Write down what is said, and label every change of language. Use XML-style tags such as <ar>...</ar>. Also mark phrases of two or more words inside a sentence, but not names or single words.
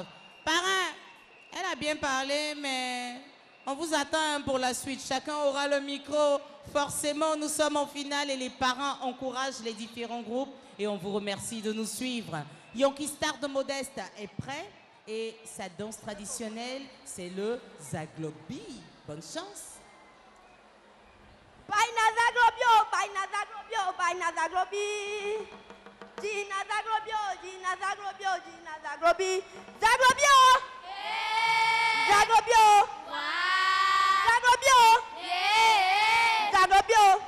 <fr>Parrain, elle a bien parlé, mais on vous attend pour la suite. Chacun aura le micro. Forcément, nous sommes en finale et les parents encouragent les différents groupes et on vous remercie de nous suivre. Yankee Star de Modeste est prêt et sa danse traditionnelle, c'est le Zaglobi. Bonne chance. Baina Zaglobio, Baina Zaglobio, Baina Zaglobi. Gina Zaglobio, Gina Zaglobio, Gina Zaglobi. Zaglobio! Zaglobio! Zaglobio! Zaglobio!</fr>